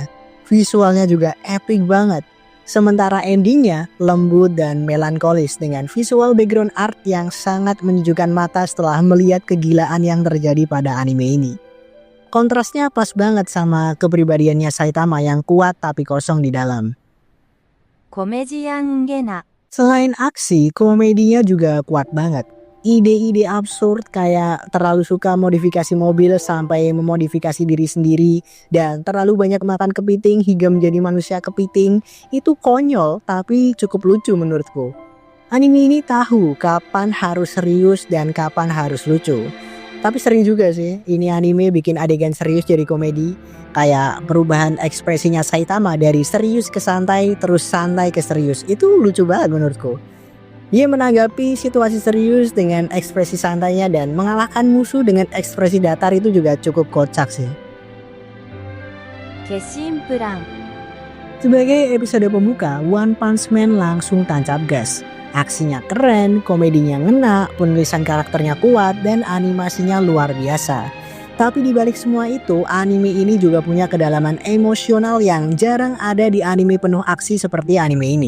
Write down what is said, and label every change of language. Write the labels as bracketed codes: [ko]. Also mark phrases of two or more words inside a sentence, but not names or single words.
[id] Visualnya juga epic banget. Sementara endingnya lembut dan melankolis dengan visual background art yang sangat menyejukkan mata setelah melihat kegilaan yang terjadi pada anime ini. Kontrasnya pas banget sama kepribadiannya Saitama yang kuat tapi kosong di dalam. コメジアンゲナ。 Selain aksi, komedinya juga kuat banget. ide-ide absurd kayak terlalu suka modifikasi mobil sampai memodifikasi diri sendiri dan terlalu banyak makan kepiting hingga menjadi manusia kepiting itu konyol tapi cukup lucu menurutku. Anime ini tahu kapan harus serius dan kapan harus lucu. Tapi sering juga sih ini anime bikin adegan serius jadi komedi. Kayak perubahan ekspresinya Saitama dari serius ke santai terus santai ke serius. Itu lucu banget menurutku. Dia menanggapi situasi serius dengan ekspresi santainya dan mengalahkan musuh dengan ekspresi datar itu juga cukup kocak sih. 化身プラン Sebagai episode pembuka, One Punch Man langsung tancap gas. Aksinya keren, komedinya ngena, penulisan karakternya kuat, dan animasinya luar biasa. Tapi dibalik semua itu, anime ini juga punya kedalaman emosional yang jarang ada di anime penuh aksi seperti anime ini.